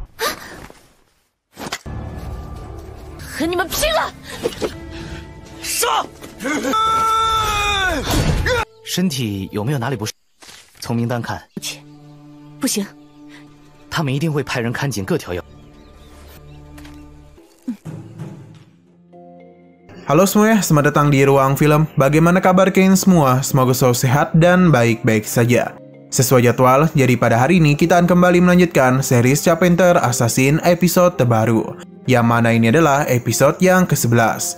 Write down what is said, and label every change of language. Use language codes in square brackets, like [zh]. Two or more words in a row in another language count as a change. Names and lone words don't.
[zh] 和你们拼了！上！身体有没有哪里不适？从名单看，不行。他们一定会派人看紧各条要。 [id] Halo semuanya, selamat datang di Ruang Film. Bagaimana kabar kalian semua? Semoga selalu sehat dan baik-baik saja. Sesuai jadwal, jadi pada hari ini kita akan kembali melanjutkan series Carpenter Assassin episode terbaru, yang mana ini adalah episode yang ke-11.